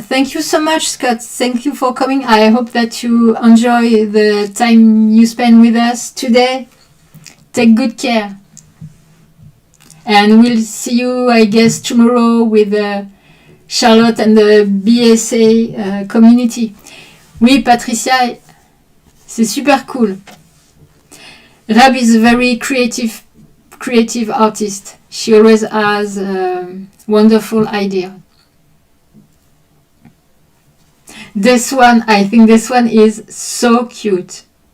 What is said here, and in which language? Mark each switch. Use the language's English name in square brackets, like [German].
[English] Thank you so much, Scott. Thank you for coming. I hope that you enjoy the time you spend with us today. Take good care. And we'll see you, I guess, tomorrow with Charlotte and the BSA community. [French] Oui, Patricia, c'est super cool. [English] Rab is a very creative artist. She always has wonderful idea. This one, I think this one is so cute.